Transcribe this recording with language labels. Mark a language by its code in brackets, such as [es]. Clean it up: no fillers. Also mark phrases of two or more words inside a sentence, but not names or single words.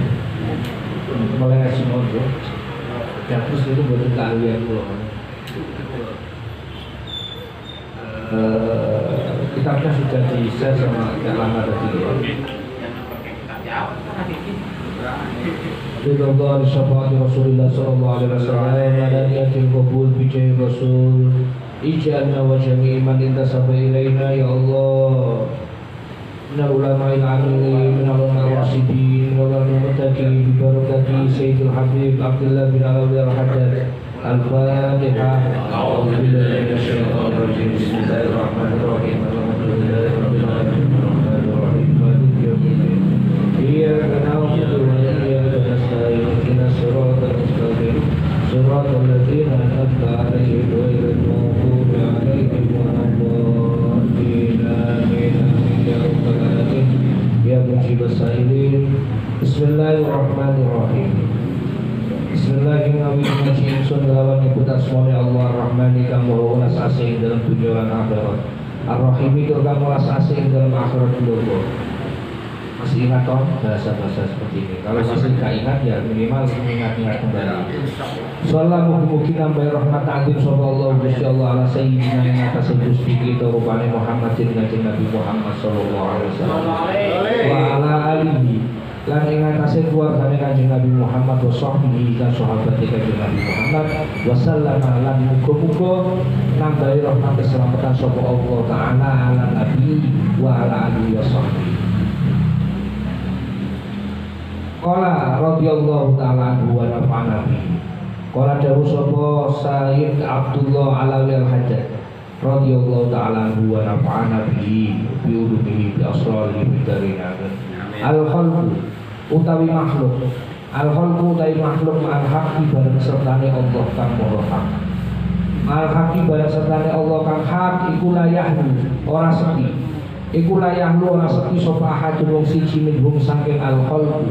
[id] Mulai semua itu, ya terus itu buat keahlian pulau. Kitabnya sudah di-share sama Kak Lama tadi ya. [ar] رضا شفاعة رسول الله صلى الله عليه وسلم على نية القبول بجاه الرسول اجعلنا وجميع من انتسب إلينا يا الله. من العلماء العاملين من الراشدين والمتقين ببركة سيدي الحبيب عبد الله بن علوي الحداد. Al-Fatihah. أعوذ بالله من الشيطان الرجيم. بسم الله الرحمن الرحيم. الحمد لله رب العالمين. مالك يوم الدين. إياك نعبد وإياك نستعين. اهدنا الصراط المستقيم. صراط الذين أنعمت عليهم غير المغضوب عليهم ولا الضالين. آمين. يا رب العالمين. يا مجيب السائلين. بسم الله الرحمن الرحيم. بسم الله الرحمن الرحيم. [jv] Lawan nyebut asmane Allah Ar-Rahmani kang maha welas asih dalam dunia lan akhirat. Ar-Rahimi kang welas asih [id] dalam akhirat juga. Masih ingat toh bahasa-bahasa seperti ini? Kalau masih tidak ingat ya minimal ingat-ingat kembali. [jv] Sallallahu mugi nambah rahmat azim sallallahu Gusti Allah [ar] على سيدنا [jv] ing atas Gusti kita rupane Muhammadin kanjeng Nabi Muhammad [ar] صلى الله عليه وسلم. وعلى آله [jv] lan ing atase keluargane kanjeng Nabi Muhammad [ar] وصحبه [jv] lan sahabate kanjeng Nabi Muhammad [ar] وسلم [jv] lan muga-muga nambahi rahmat keselamatan sapa [ar] الله تعالى على النبي وعلى آله وصحبه. قال رضي الله تعالى عنه ونفعنا به. Qala [jv] dawu sapa [ar] Sayyid Abdullah Alawi al-Haddad رضي الله تعالى عنه ونفعنا به بعلومه بأسراره بدارينا. [jv] Al-khalqu utawi makhluk, al-khalqu utawi makhluk [ar] مع الحق [jv] bareng sertane Allah kang maha hak. [ar] مع الحق [jv] bareng sertane Allah kang hak iku layahnu ora sepi. Iku layahnu ora sepi sapa ahadun wong siji minhum saking al-khalqu.